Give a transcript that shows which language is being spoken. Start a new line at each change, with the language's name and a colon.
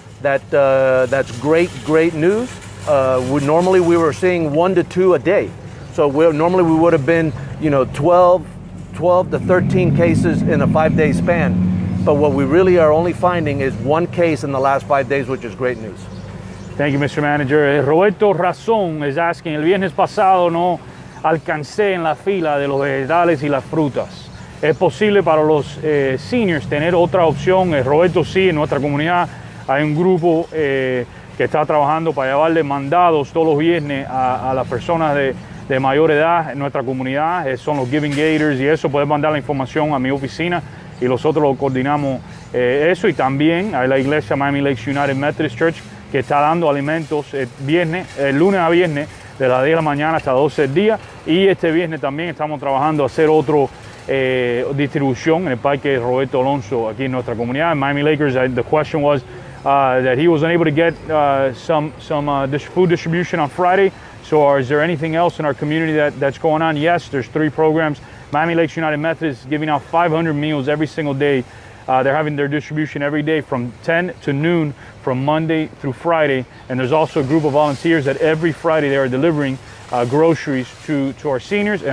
English: That's great news. Normally we were seeing 1 to 2 a day. So normally we would have been, 12 to 13 cases in a 5-day span. But what we really are only finding is 1 case in the last 5 days, which is great news. Thank you, Mr. Manager. Roberto Razón is asking,
Spanish: el viernes pasado no alcancé en la fila de los vegetales y las frutas. ¿Es posible para los seniors tener otra opción? Roberto, sí, en nuestra comunidad hay un grupo que está trabajando para llevarle mandados todos los viernes a las personas de mayor edad en nuestra comunidad. Son los Giving Gators y eso. Puedes mandar la información a mi oficina y nosotros lo coordinamos eso. Y también hay la iglesia Miami Lakes United Methodist Church que está dando alimentos lunes a viernes de las 10 de la mañana hasta 12 del día. Y este viernes también estamos trabajando a hacer otro distribución en el Parque Roberto Alonso aquí en nuestra comunidad. En Miami Lakers,
English: the question was that he was unable to get some food distribution on Friday. So is there anything else in our community that's going on? Yes, there's 3 programs. Miami Lakes United Methodist is giving out 500 meals every single day. They're having their distribution every day from 10 to noon from Monday through Friday. And there's also a group of volunteers that every Friday they are delivering groceries to our seniors.